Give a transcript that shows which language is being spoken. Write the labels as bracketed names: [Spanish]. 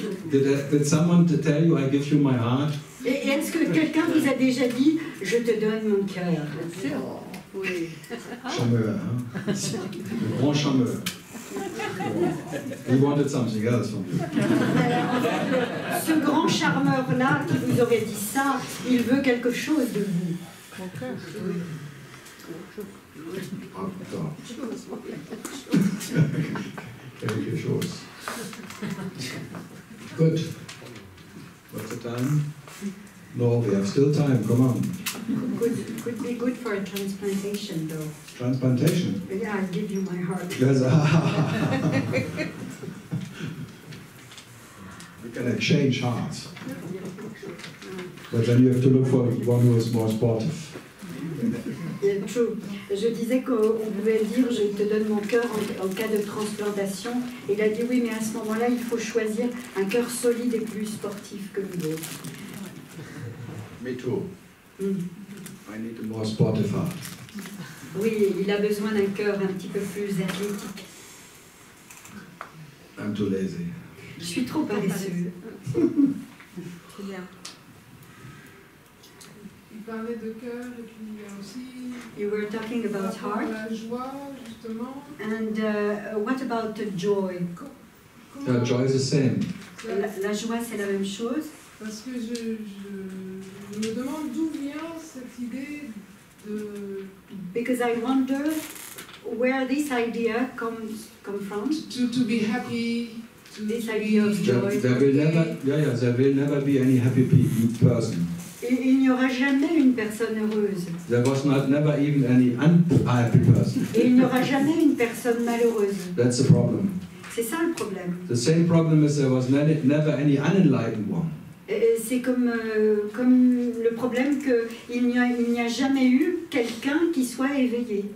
[English] Did someone tell you I give you my heart? [French] Et est-ce que quelqu'un vous a déjà dit « Je te donne mon cœur » Oui. Charmeur, hein? Le grand charmeur. [English] He wanted something else from you. [French] Ce grand charmeur-là qui vous aurait dit ça, il veut quelque chose de vous. Quelque chose. [English] Good. What's the time? No, we have still time. Come on. Could be good for a transplantation, though. Transplantation. Yeah, I'll give you my heart. Yes. We can exchange hearts. But then you have to look for one who is more sportive. Yeah, true. [French] Je disais qu'on pouvait dire « Je te donne mon cœur en cas de transplantation ». Il a dit « Oui, mais à ce moment-là, il faut choisir un cœur solide et plus sportif que le vôtre. » [English] Me too. I need a more sportive heart. [French] Oui, il a besoin d'un cœur un petit peu plus athlétique. [English] I'm too lazy. [French] Je suis trop paresseux. Très bien. Il parlait de cœur et puis il y a aussi... [English] You were talking about heart. [French] La joie, justement. [English] And what about the joy? Joy is the same. [French] La joie, c'est la même chose. Parce que je me demande d'où vient cette idée de... [English] Because I wonder where this idea comes from. To be happy. This idea of joy. There will never be any happy person. [French] Il n'y aura jamais une personne heureuse. [English] There was never even any unhappy person. [French] Et il n'y aura jamais une personne malheureuse. [English] That's the problem. [French] C'est ça le problème. [English] The same problem is there was never any unenlightened one. [French] C'est comme le problème qu'il n'y a jamais eu quelqu'un qui soit éveillé.